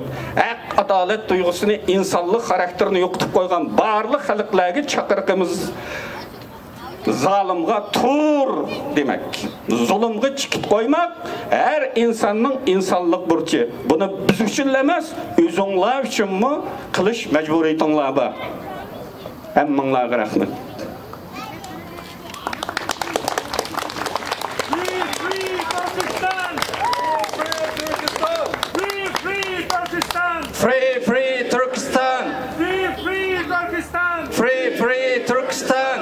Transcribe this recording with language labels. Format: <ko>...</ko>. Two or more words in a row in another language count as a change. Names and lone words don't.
<uz>Haq, adolat tuyg'usini, insonlik xarakterini yo'qotib qo'ygan barliq xalqlarga chaqiriqimiz zalimga tur demek. Zulmga chiqib qo'ymak har insonning insonlik burchi. Buni biz uchun emas, o'zinglar uchunmi qilish majburiyatinglar bor. Hammanglarga rahmat.</uz> <en>Free, free Turkestan! Free, free Turkestan! Free, free Turkestan!</en>